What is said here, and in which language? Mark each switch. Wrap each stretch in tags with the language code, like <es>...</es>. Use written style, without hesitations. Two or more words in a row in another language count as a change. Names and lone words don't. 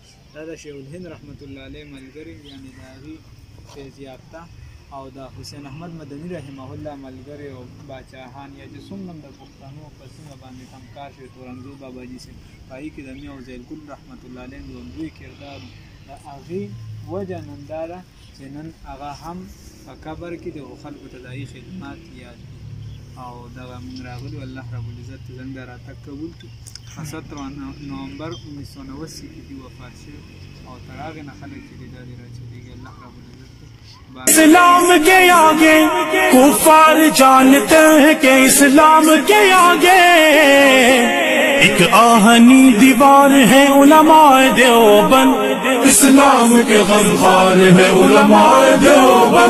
<ps>دا د شیخ الهند</ps> <ar>رحمت الله علیه</ar> <ps>ملګري یعنې د هغې فیض یافته او د حسین احمد مدني</ps> <ar>رحمه الله</ar> <ps>ملګري او باچاهان یا چې څومره هم د پښتنو په سیمه باندې کمکار شوي تورنګزو باباجي صاحب په هغې کې د میاں وزیرګل</ps> <ar>رحمت الله علیه</ar> <ps>لومړی کردار د هغې وجه نن دا ده چې نن هغه هم په قبر کې د خلکو ته د هغې خدمات یاد دي او دغه موږ راغلي.</ps> <ar>الله رب العزت</ar> <ps>زموږ د راتګ قبول کړي. 17 نومبر 1980 کې دي وفات شوي او تر هغې نه خلک چې دي دا دې راچلېږي.</ps> <ar>الله رب العزت</ar> <hi>इस्लाम के आगे कुफार जानते हैं कि इस्लाम के आगे एक आहनी दीवार है उलमाए देवबंद, इस्लाम के गमखार है उलमाए देवबंद।</hi>